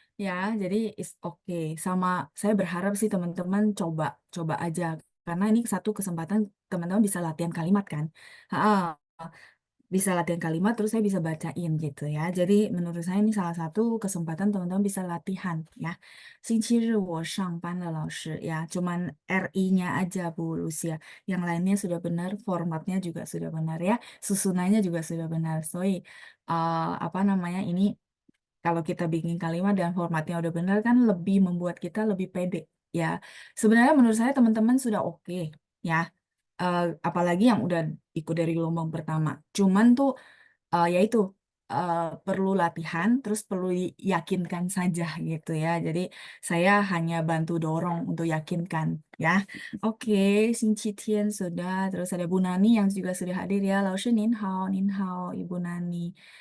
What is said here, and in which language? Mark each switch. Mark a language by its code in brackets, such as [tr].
[id] Ya, jadi [en] is okay. [id] Sama saya berharap sih teman-teman coba, coba aja. Karena ini satu kesempatan teman-teman bisa latihan kalimat kan. Bisa latihan kalimat terus saya bisa bacain gitu ya. Jadi menurut saya ini salah satu kesempatan teman-teman bisa latihan ya. [zh] 星期日我上班了老师 ya. [id] Cuman RI-nya aja Bu Lucia. Yang lainnya sudah benar, formatnya juga sudah benar ya. Susunannya juga sudah benar. So, apa namanya ini kalau kita bikin kalimat dan formatnya udah benar kan lebih membuat kita lebih pede ya. Sebenarnya menurut saya teman-teman sudah oke ya. Apalagi yang udah ikut dari gelombang pertama. Cuman tuh ya itu eh, perlu latihan, terus perlu yakinkan saja gitu ya. Jadi saya hanya bantu dorong untuk yakinkan ya. Oke, Tian sudah, terus ada Bu Nani yang juga sudah hadir ya. [zh] 老师您好，您好, Ibu Nani.